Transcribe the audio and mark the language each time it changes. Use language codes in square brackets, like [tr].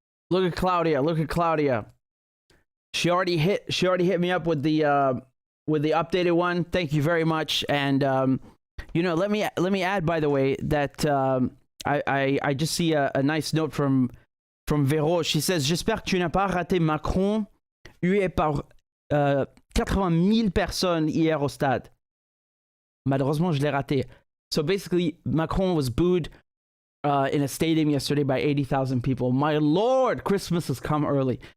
[en] Look at Claudia. She already hit me up with the updated one. Thank you very much. And let me add, by the way, that I just see a nice note from Véro. She says, [fr] j'espère que tu n'as pas raté Macron hué par 80 000 personnes hier au stade. Malheureusement, je l'ai raté. [en] So basically, Macron was booed in a stadium yesterday by 80,000 people. My Lord, Christmas has come early.